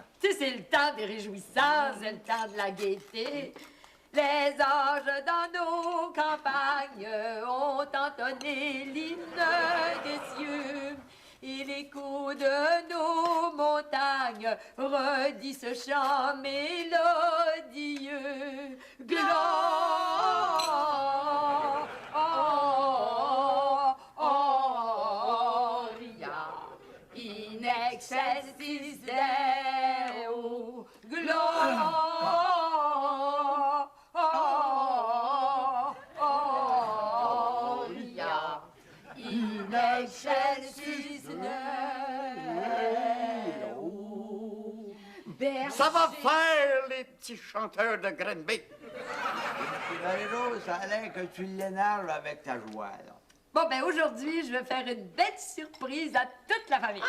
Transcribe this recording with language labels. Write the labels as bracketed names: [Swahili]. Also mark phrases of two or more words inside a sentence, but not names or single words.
[French] Tu sais, c'est le temps des réjouissances, c'est le temps de la gaieté. Les anges dans nos campagnes ont entonné l'hymne des cieux. Et l'écho de nos montagnes redit ce chant mélodieux. [Latin] Gloria in excelsis Deo. Gloria in excelsis Deo. [French] Ça va faire, les petits chanteurs de Granby. Marie-Rose, ça a l'air que tu l'énerves avec ta joie, là. Bon, ben aujourd'hui, je vais faire une belle surprise à toute la famille.